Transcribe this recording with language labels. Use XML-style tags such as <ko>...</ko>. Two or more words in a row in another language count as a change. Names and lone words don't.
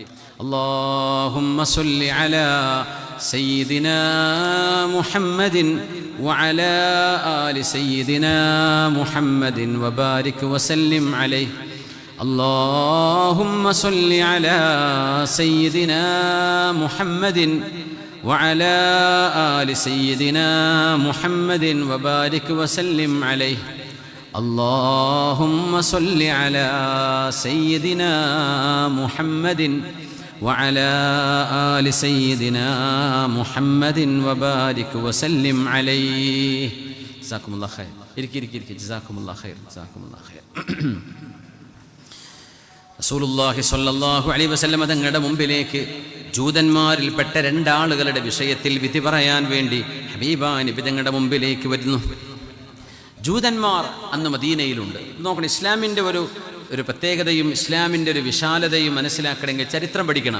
<ar>اللهم صل على سيدنا محمد وعلى آل سيدنا محمد وبارك وسلم عليه. اللهم صل على سيدنا محمد وعلى آل سيدنا محمد وبارك وسلم عليه. اللهم صل على سيدنا محمد وعلى آل سيدنا محمد وبارك وسلم عليه. جزاكم الله خير. ഇരിക്കി جزاكم الله خير. جزاكم الله خير. رسول الله صلى الله عليه وسلم</ar> <ml>തങ്ങളുടെ മുമ്പിലേക്ക് ജൂതന്മാരിൽപ്പെട്ട 2 ആളുകളുടെ വിഷയത്തിൽ വിധി പറയാൻ വേണ്ടി ഹബീബായ നബി തങ്ങളുടെ മുമ്പിലേക്ക് വരുന്നു. ജൂതന്മാർ അന്ന് മദീനയിലുണ്ട്. നോക്കണം, ഇസ്ലാമിൻ്റെ ഒരു പ്രത്യേകതയും ഇസ്ലാമിൻ്റെ ഒരു വിശാലതയും മനസ്സിലാക്കണമെങ്കിൽ ചരിത്രം പഠിക്കണം.</ml>